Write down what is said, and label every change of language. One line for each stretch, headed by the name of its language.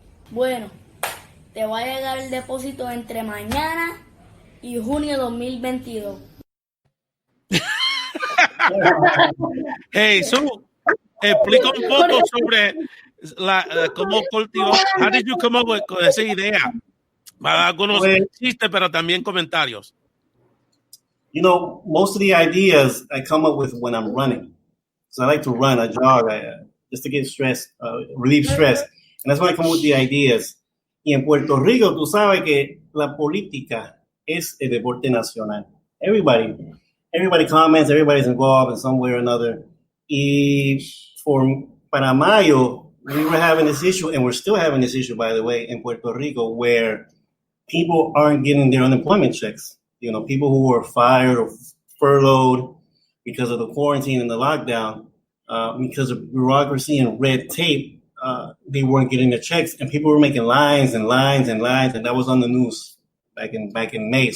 Spanish: Bueno, te va a llegar el depósito entre mañana y junio 2022. Hey, explica un poco sobre cómo cultivó.
English: How did you come up
Spanish: con esa idea? Algunos chistes, pero también comentarios.
English: You know, most of the ideas I come up with when I'm running. So I like to run, I jog, just to get stress, relieve stress. And that's when I come up with the ideas.
Spanish: Y en Puerto Rico, tú sabes que la política es el deporte nacional.
English: Everybody comments, everybody's involved in some way or another.
Spanish: Y para mayo,
English: we were having this issue, and we're still having this issue, by the way, in Puerto Rico, where people aren't getting their unemployment checks. You know, people who were fired or furloughed because of the quarantine and the lockdown, because of bureaucracy and red tape, they weren't getting their checks, and people were making lines and lines and lines, and that was on the news back in May.